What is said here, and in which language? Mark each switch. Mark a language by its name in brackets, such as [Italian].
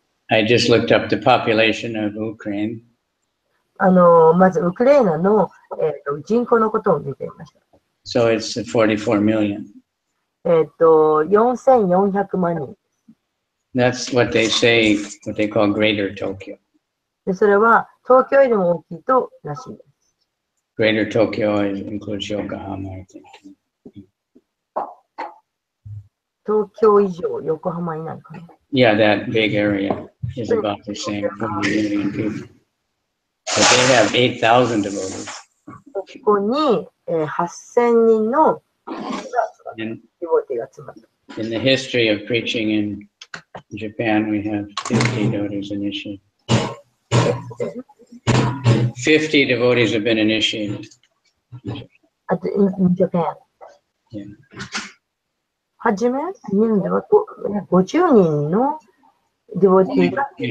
[English] I just looked up the population of Ukraine. [Japanese] まず、ウクライナの、人口のことを見ていました。 [English] So it's 44 million. [Japanese] 4400万人。 [English] That's what they say, what they call Greater Tokyo. [Japanese] で、それは東京よりも大きいとらしいです。 [English] Greater Tokyo includes Yokohama, I think. [Japanese] 東京以上、横浜以内かな。 [English] Yeah, that big area is about the same, 40 million people. But they have 8,000 devotees. [Japanese] ここに、8000人のデボティが集まった。 [English] In the history of preaching in Japan, we have 50 devotees initiated. 50 devotees have been initiated. In Japan. Yeah. [Japanese] はじめ、日本では50人のデボティが